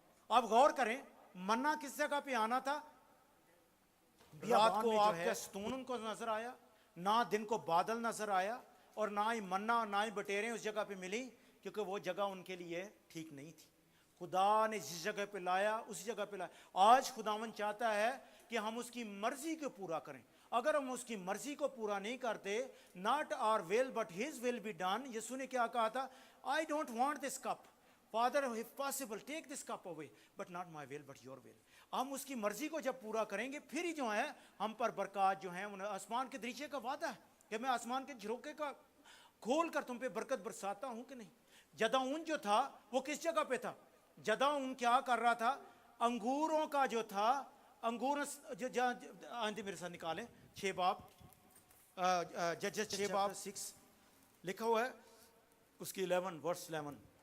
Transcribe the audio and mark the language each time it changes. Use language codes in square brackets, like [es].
[ur] آپ غور کریں, منا کس جگہ پہ آنا تھا؟ رات کو آگ کا ستون ان کو نظر آیا, نہ دن کو بادل نظر آیا, اور نہ ہی منا نہ ہی بٹیریں اس جگہ پہ ملی, کیونکہ وہ جگہ ان کے لیے ٹھیک نہیں تھی. خدا نے جس جگہ پہ لایا اس جگہ پہ لایا. آج خداوند چاہتا ہے کہ ہم اس کی مرضی کو پورا کریں. اگر ہم اس کی مرضی کو پورا نہیں کرتے, [en] not our will but his will be done. [ur] یسوع نے کیا کہا تھا؟ [en] I don't want this cup. Father, if possible, take this cup away, but not my will but your will. [ur] ہم اس کی مرضی کو جب پورا کریں گے پھر ہی جو ہے ہم پر برکات جو ہیں. آسمان کے دریچے کا وعدہ ہے کہ میں آسمان کے جھروکے کا کھول کر تم پہ برکت برساتا ہوں کہ نہیں. جدعون جو تھا وہ کس جگہ پہ تھا؟ جدعون کیا کر رہا تھا؟ انگوروں کا جو تھا, انگور آئندہ میرے ساتھ نکالیں 6 باب, ججز 6 باب 6 لکھا ہوا ہے اس کی 11 ورس 11.